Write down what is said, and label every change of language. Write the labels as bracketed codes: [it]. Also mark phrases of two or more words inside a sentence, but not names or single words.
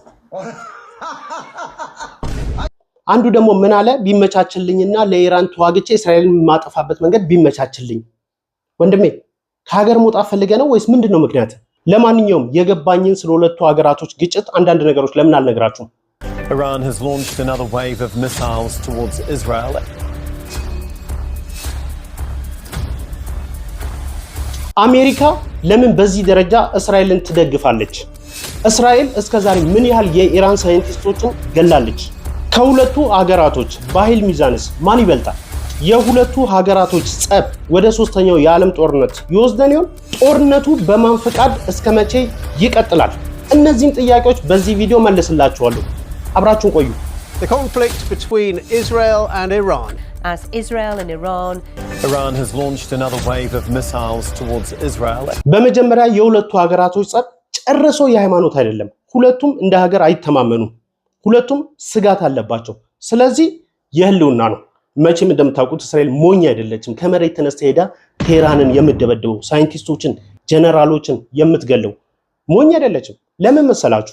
[am] አንዱ ደግሞ ምን አለ? ቢመቻችልኝና ለኢራን ተዋግቼ እስራኤልን ማጠፋበት መንገድ ቢመቻችልኝ። ወንድሜ ከሀገር መውጣት ፈልገህ ነው ወይስ ምንድነው ምክንያት? ለማንኛውም የገባኝን ስለ ሁለቱ ሀገራቶች ግጭት አንዳንድ ነገሮች ለምን አልነግራችሁም? [en] Iran has launched another wave of missiles towards Israel. [am] አሜሪካ ለምን በዚህ ደረጃ እስራኤልን ትደግፋለች? እስራኤል እስከዛሬ ምን ያህል የኢራን ሳይንቲስቶችን ገላለች? ከሁለቱ ሀገራቶች በኃይል ሚዛንስ ማን ይበልጣል? የሁለቱ ሀገራቶች ጸብ ወደ ሶስተኛው የዓለም ጦርነት ይወስደን ይሆን? ጦርነቱ በማን ፈቃድ እስከ መቼ ይቀጥላል? እነዚህን ጥያቄዎች በዚህ ቪዲዮ መልስላችኋለሁ። አብራችሁን ቆዩ። [en] The conflict between Israel and Iran. as Israel and Iran has launched another wave of missiles towards Israel. [am] በመጀመሪያ የሁለቱ ሀገራቶች ጸብ ጨርሶ የሃይማኖት አይደለም። ሁለቱም እንደ ሀገር አይተማመኑም። ሁለቱም ስጋት አለባቸው። ስለዚህ የህልውና ነው። መቼም እንደምታውቁት እስራኤል ሞኝ አይደለችም። ከመሬት ተነስታ ሄዳ ቴህራንን የምትደበድበው ሳይንቲስቶችን፣ ጀነራሎችን የምትገለው ሞኝ አይደለችም። ለምን መሰላችሁ?